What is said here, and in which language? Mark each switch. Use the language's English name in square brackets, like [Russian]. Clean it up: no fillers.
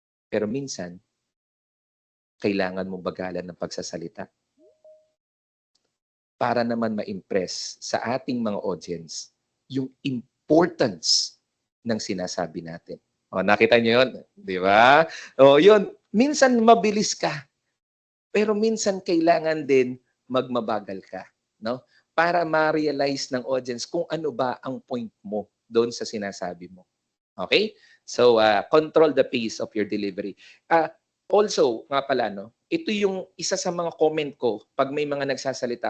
[Filipino] Pero minsan, kailangan mo bagalan ng pagsasalita para naman ma-impress sa ating mga audience yung importance ng sinasabi natin. O, nakita niyo yun? Di ba? O, yun. Minsan mabilis ka. Pero minsan kailangan din magmabagal ka. No? Para ma-realize ng audience kung ano ba ang point mo doon sa sinasabi mo. Okay? [English] So, control the pace of your delivery. [Filipino] Also, nga pala, no, ito yung isa sa mga comment ko pag may mga nagsasalita.